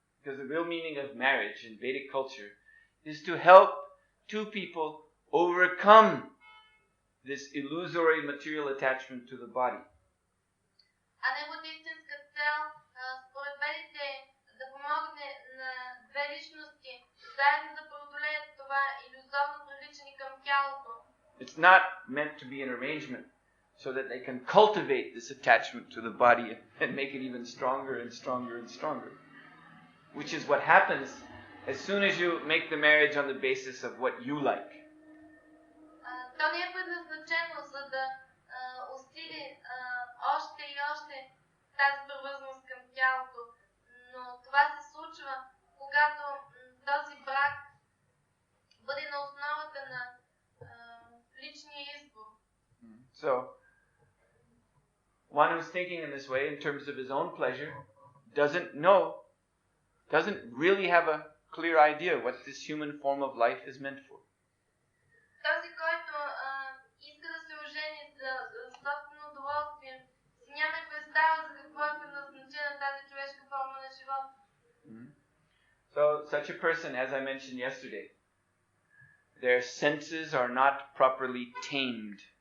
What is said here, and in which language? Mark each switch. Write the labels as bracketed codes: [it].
[en] Because the real meaning of marriage in Vedic culture is to help two people overcome this illusory material attachment to the body. [bg] А неговата истинска цел, според ведите, е да помогне на две личности заедно да преодолеят това илюзорно привличане към тялото. [en] It's not meant to be an arrangement so that they can cultivate this attachment to the body and make it even stronger and stronger and stronger. Which is what happens as soon as you make the marriage on the basis of what you like. [bg] То не е предназначено за да усили още и още тази привързаност към тялото, но това се случва, когато този брак бъде на основата на личния избор. [en] So, one who's thinking in this way in terms of his own pleasure doesn't really have a clear idea what this human form of life is meant for. [bg] Този, който иска да се ожени за собствено удоволствие, си няма представа за какво е предназначена тази човешка форма на живота. [en] So, such a person, as I mentioned yesterday, their senses are not properly tamed.